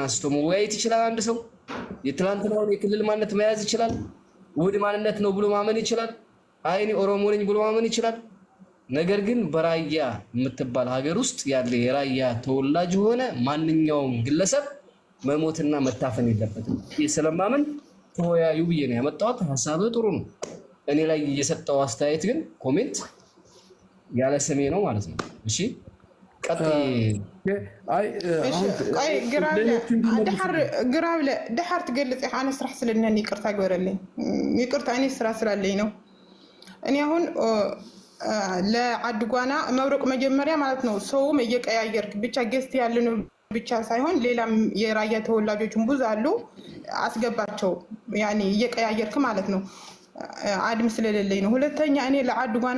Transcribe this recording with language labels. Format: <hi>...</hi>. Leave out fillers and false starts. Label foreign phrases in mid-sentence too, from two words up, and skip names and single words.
<am>አንስቶ መወያየት ይችላል። አንድ ሰው የትላንትናውን የክልል ማንነት መያዝ ይችላል። ውድ ማንነት ነው ብሎ ማመን ይችላል። አይኔ ኦሮሞ ነኝ ብሎ ማመን ይችላል። ነገር ግን በራያ የምትባል ሀገር ውስጥ ያለ የራያ ተወላጅ ሆነ ማንኛውም ግለሰብ መሞትና መታፈን የለበትም። ስለማመን ተወያዩ ብዬ ነው ያመጣሁት። ሐሳብህ ጥሩ ነው። እኔ ላይ እየሰጠው አስተያየት ግን ኮሜንት ያለ ስሜ ነው ማለት ነው። እሺ</am> <ti>ግራብለ ድሓር ትገልጽ ኢኻ ኣነ ስራሕ ስለለኒ</ti> <am>ይቅርታ ግበረልኝ። ይቅርታ እኔ ስራ ስላለኝ ነው። እኔ አሁን ለዓድጓና መብረቅ መጀመሪያ ማለት ነው ሰውም እየቀያየርክ ብቻ ገስት ያለነው ብቻ ሳይሆን ሌላም የራያ ተወላጆችን ብዙ አሉ አስገባቸው። ያኔ እየቀያየርክ ማለት ነው። አድም ስለሌለኝ ነው። ሁለተኛ እኔ ለዓድጓና</am>